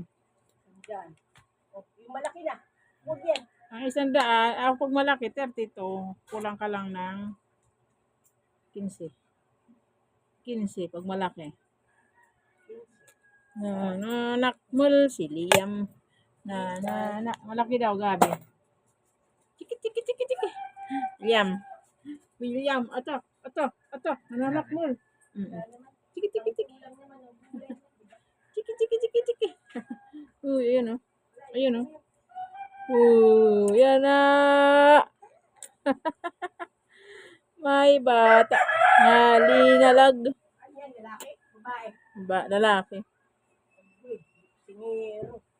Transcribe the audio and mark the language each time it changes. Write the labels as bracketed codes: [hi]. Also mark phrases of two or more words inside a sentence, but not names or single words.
[tl] Diyan. O, yung malaki na. Huwag yan. Ang 100, ako pag malaki, 32. Kulang ka lang ng 15. 15 pag malaki. Nakmul si Liam. Malaki daw, Gabi. Chiki, chiki, chiki, chiki. Liam. William, ato. Nanakmul. Chiki, chiki, chiki. Chiki, chiki, chiki, chiki. Ayun o. Ayun o. Yan na. May bata. Halinalag. Ano yan, lalaki? Babae? Lalaki. Uy, singero.